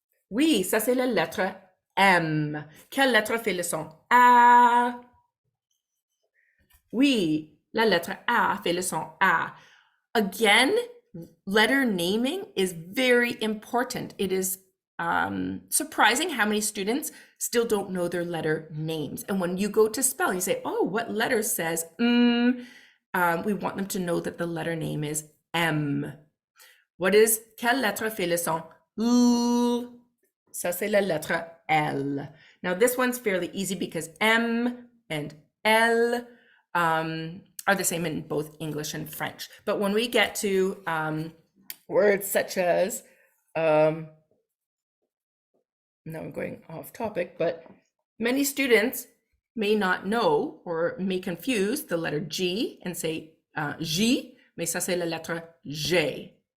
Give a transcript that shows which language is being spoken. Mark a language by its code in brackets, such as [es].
[fr] Oui, ça c'est la lettre M. Quelle lettre fait le son? A. Oui, la lettre A fait le son A. [en] Again, letter naming is very important. It is surprising how many students still don't know their letter names. And when you go to spell, you say, oh, what letter says we want them to know that the letter name is M. What is, [fr] quelle lettre fait le son? L. Ça, c'est la lettre L. [en] Now, this one's fairly easy because M and L are the same in both English and French. But when we get to words such as, now I'm going off topic, but many students may not know or may confuse the letter G and say J, [fr] mais ça c'est la lettre J.